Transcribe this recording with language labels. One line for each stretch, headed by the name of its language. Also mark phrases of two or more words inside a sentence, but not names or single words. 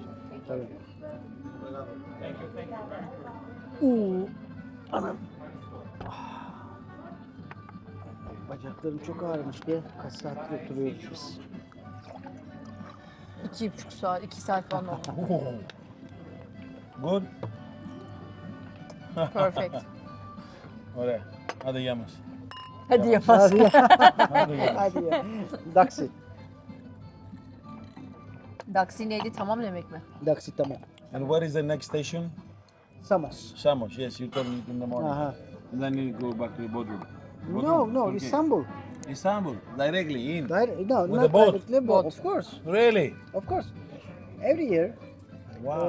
Turkish: Tabii. Oo, anam. Bacaklarım çok ağrımış be. Kaç saattir oturuyoruz biz. 2,5 saat, 2 saat falan oldu.
English: Good. Perfect.
Greek: Ωραία. Άντε γεια μας.
Turkish: Hadi yapasın. Hadi ya.
Greek: Άντε γεια.
Turkish: Hadi ya. Daksi. Daksi neydi? Tamam demek mi? Daksi tamam.
English: And where is the next station? Samos. Samos. Yes, you told me in the morning. Aha. And then you go back to Bodrum. No, Turkey. Istanbul. Istanbul. Directly in. No, With not the boat? directly, Boat. of course. Really? Of course. Every year, Wow.